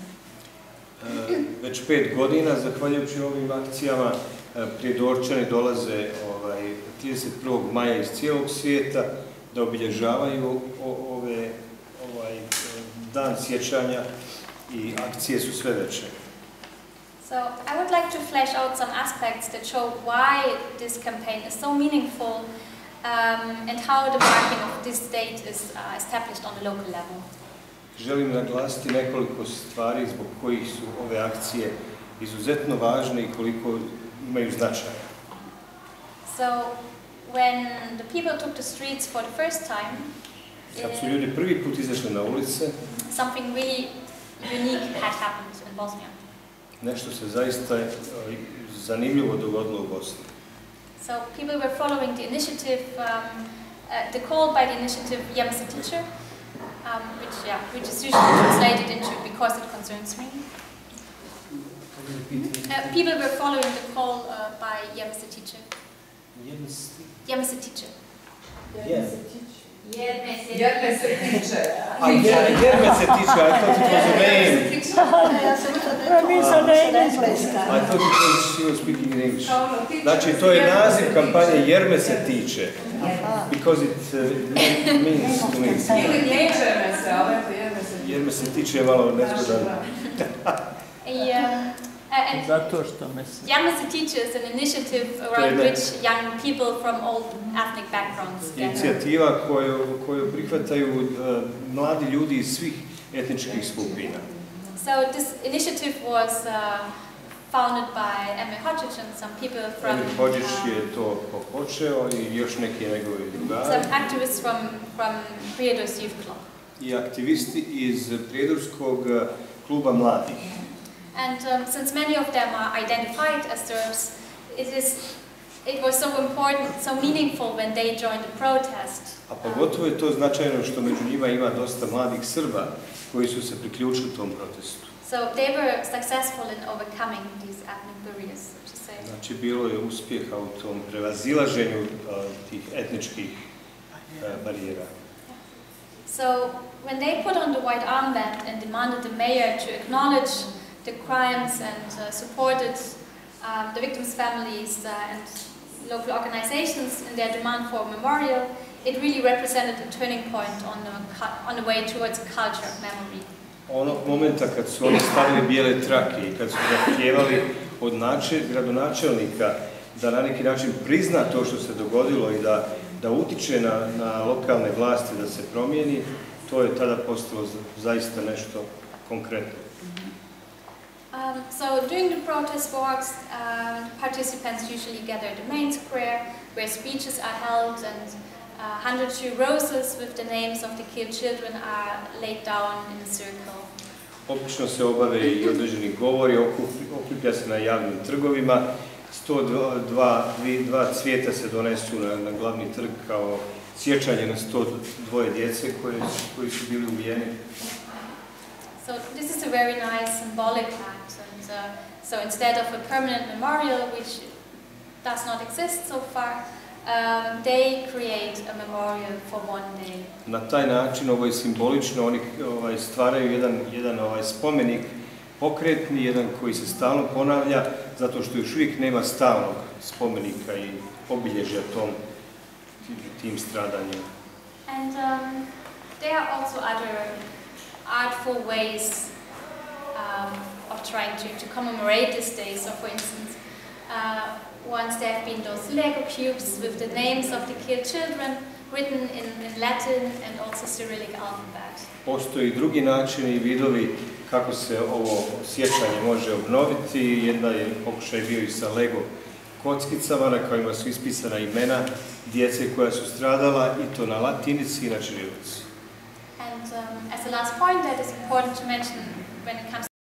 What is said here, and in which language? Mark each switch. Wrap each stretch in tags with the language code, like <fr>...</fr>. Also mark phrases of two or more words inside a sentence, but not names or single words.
<bs>Već 5 godina, zahvaljujući ovim akcijama, Prijedorčani dolaze 31. maja iz cijelog svijeta da obilježavaju dan sjećanja i akcije su sve veće.</bs> <en>So I would like to flesh out some aspects that show why this campaign is so meaningful and how the marking of this date is established on the local level.</en> <bs>Želim naglasiti nekoliko stvari zbog kojih su ove akcije izuzetno važne i koliko imaju značaja.</bs> <en>So when the people took the streets for the first time,</en> <bs>kad su ljudi prvi put izašli na ulice,</bs> <en>something really unique had happened in Bosnia.</en> <bs>Nešto se zaista zanimljivo dogodilo u Bosni.</bs> <en>So people were following the initiative, the call by the initiative Jem se tiče, which is usually translated into because it concerns me. People were following the call by Jem se tiče. Jem se tiče. Jerme se tiče. Jerme se tiče, I thought it was a name. I thought she was speaking in English.</en> <bs>Znači, to je naziv kampanje Jerme se tiče.</bs> <en>Because it means to me.</en> <bs>Ili tiče me se, ali eto Jerme se tiče. Jerme se tiče je malo nezgodan. Zato što mislim.</bs> <en>Jem se tiče is an initiative around which young people from all ethnic backgrounds gather.</en> <bs>Inicijativa koju prihvataju mladi ljudi iz svih etničkih skupina.</bs> <en>So this initiative was founded by Emir Hodžić and some people from...</en> <bs>Emir Hodžić je to počeo I još neki njegovi drugari.</bs> <en>Some activists from Prijedor's Youth Club.</en> <bs>I aktivisti iz Prijedorskog kluba mladih.</bs> <en>And since many of them are identified as Serbs, it was so important, so meaningful when they joined the protest.</en> <bs>A pogotovo je to značajno što među njima ima dosta mladih Srba koji su se priključili tom protestu.</bs> <en>So they were successful in overcoming these ethnic barriers, so to say.</en> <bs>Znači bilo je uspjeha u tom prevazilaženju tih etničkih barijera.</bs> <en>So when they put on the white armband and demanded the mayor to acknowledge the crimes and supported the victims' families and local organizations in their demand for a memorial, it really represented a turning point on the way towards a culture of memory.</en> <bs>Onog momenta kad su oni stavili bijele trake I kad su zahtijevali od gradonačelnika da na neki način prizna to što se dogodilo I da utiče na lokalne vlasti da se promijeni, to je tada postalo zaista nešto konkretno.</bs> <en>So during the protest walks, participants usually gather at the main square where speeches are held and 102 roses with the names of the killed children are laid down in a circle.</en> <bs>Obično se obave I određeni govori, okuplja se na javnim trgovima, 102 cvijeta se donesu na glavni trg kao sjećanje na 102 djece koji su bili ubijeni.</bs> <en>So this is a very nice symbolic act, and so instead of a permanent memorial, which does not exist so far, they create a memorial for one day.</en> <bs>Na taj način ovo je simbolično, oni stvaraju jedan spomenik pokretni, jedan koji se stalno ponavlja, zato što još uvijek nema stalnog spomenika I obilježja tim stradanjima.</bs> <en>And there are also other artful ways of trying to commemorate this day. So for instance, once there have been those Lego cubes with the names of the killed children written in Latin and also Cyrillic alphabet.</en> <bs>Postoji drugi načini i vidovi kako se ovo sjećanje može obnoviti. Jedna je pokušaj bio i sa Lego kockicama na kojima su ispisana imena djece koja su stradala i to na latinici i na ćirilici.</bs> <en>And as a last point that is important to mention when it comes</en>